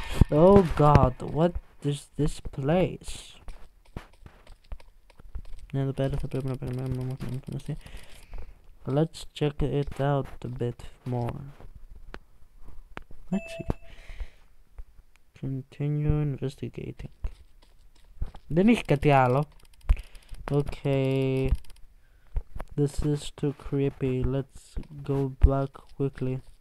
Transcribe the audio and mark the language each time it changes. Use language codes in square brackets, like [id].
[en] Oh god, what is this place? [el] Ναι, εδώ πέρα θα πρέπει να περιμένουμε όμως να εμφανιστεί. [en] Let's check it out a bit more. Let's see. Continue investigating. [el] Δεν έχει κάτι άλλο. Okay. [en] This is too creepy. Let's go back quickly.